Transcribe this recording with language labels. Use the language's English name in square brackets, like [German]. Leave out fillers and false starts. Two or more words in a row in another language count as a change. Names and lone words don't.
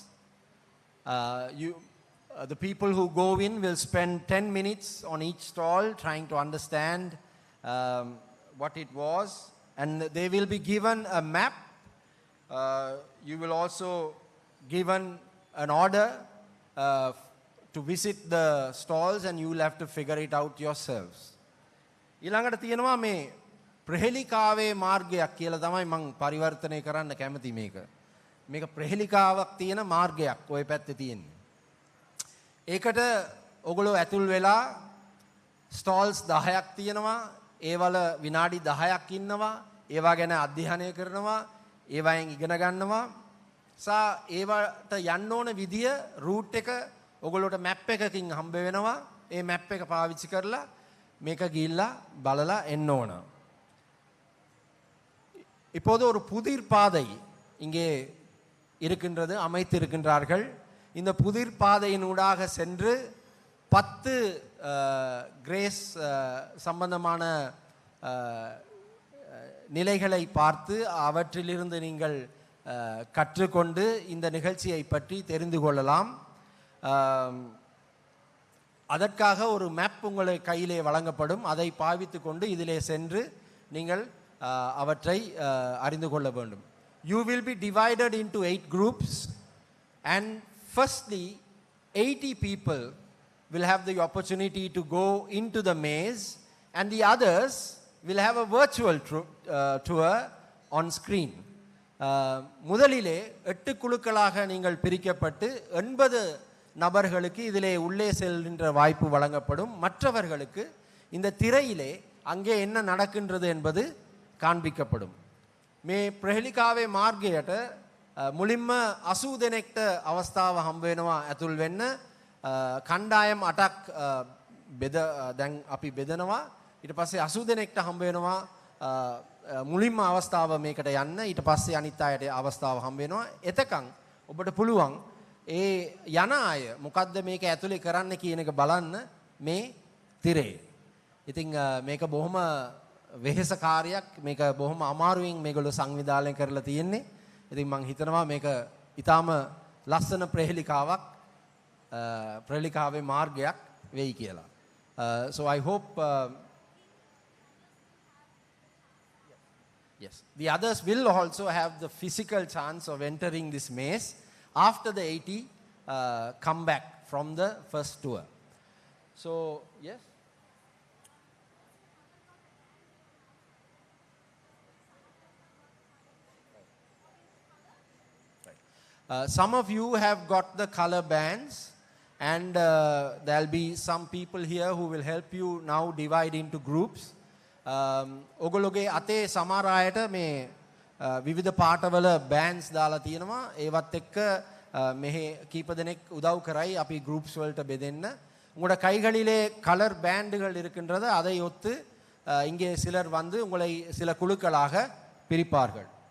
[English] The people who go in will spend 10 minutes on each stall trying to understand what it was, and they will be given a map. You will also given an order to visit the stalls, and you will have to figure it out yourselves. [Sinhala] ඊළඟට තියෙනවා මේ ප්‍රහෙලිකාවේ මාර්ගයක් කියලා තමයි මම පරිවර්තනය කරන්න කැමති මේක. මේක ප්‍රහෙලිකාවක් තියෙන මාර්ගයක් ওই පැත්තේ තියෙන්නේ. ඒකට ඔගොල්ලෝ ඇතුල් වෙලා ස්ටෝල්ස් 10ක් තියෙනවා. ඒවල විනාඩි 10ක් ඉන්නවා. ඒවා ගැන අධ්‍යයනය කරනවා. ඒවයෙන් ඉගෙන ගන්නවා. ඒවට යන්න ඕන විදිය රූට් එක ඔගොල්ලෝට මැප් එකකින් හම්බ වෙනවා. ඒ මැප් එක පාවිච්චි කරලා මේක ගිහිල්ලා බලලා එන්න ඕන. [Tamil] இப்போது ஒரு புதிர் பாதை இங்கே இருக்கின்றது, அமைத்திருக்கின்றார்கள். இந்த புதிர் பாதையினூடாக சென்று 10 கிரேஸ் சம்பந்தமான நிலைகளை பார்த்து அவற்றிலிருந்து நீங்கள் கற்றுக்கொண்டு இந்த நிகழ்ச்சியை பற்றி தெரிந்து கொள்ளலாம். அதற்காக ஒரு மேப் உங்களை கையிலே வழங்கப்படும். அதை பாவித்து கொண்டு இதிலே சென்று நீங்கள் அவற்றை அறிந்து கொள்ள வேண்டும். [English] You will be divided into 8 groups, and firstly 80 people will have the opportunity to go into the maze, and the others will have a virtual tour on screen. [Tamil] முதலிலே 8 குழுக்களாக நீங்கள் பிரிக்கப்பட்டு 80 நபர்களுக்கு இதிலே உள்ளே செல்கின்ற வாய்ப்பு வழங்கப்படும். மற்றவர்களுக்கு இந்த திரையிலே அங்கே என்ன நடக்கின்றது என்பது காண்பிக்கப்படும். [Sinhala] මේ ප්‍රහෙලිකාවේ මාර්ගයට මුලින්ම 80 දෙනෙක්ට අවස්ථාව හම්බ වෙනවා ඇතුල් වෙන්න. කණ්ඩායම් 8ක් දැන් අපි බෙදනවා. ඊට පස්සේ 80 දෙනෙක්ට හම්බ වෙනවා මුලින්ම අවස්ථාව මේකට යන්න. ඊට පස්සේ අනිත් අයට අවස්ථාව හම්බ වෙනවා. එතකන් ඔබට පුළුවන් ඒ යන අය මොකද්ද මේක ඇතුලේ කරන්න කියන එක බලන්න මේ තිරේ. ඉතින් මේක බොහොම වෙහෙසකාරයක්. මේක බොහොම අමාරුවෙන් මේගොල්ලෝ සංවිධානය කරලා තියෙන්නේ. ඉතින් මම හිතනවා මේක ඊටාම ලස්සන ප්‍රහෙලිකාවක්, ප්‍රහෙලිකාවේ මාර්ගයක් වෙයි කියලා. [English] So I hope yes, the others will also have the physical chance of entering this maze after the 80 come back from the first tour. So yes. Some of you have got the color bands, and there'll be some people here who will help you now divide into groups. [Sinhala] ඔගොල්ලෝගේ අතේ සමහර අයට මේ විවිධ පාටවල bands දාලා තියෙනවා. ඒවත් එක්ක මෙහි කීප දෙනෙක් උදව් කරයි අපි groups වලට බෙදෙන්න. [Tamil] உங்களோட கைகளிலே [English] color bands [Tamil] இருக்கின்றது. அதை ஒத்து இங்கே சிலர் வந்து உங்களை சில குழுக்களாக பிரிப்பார்கள்.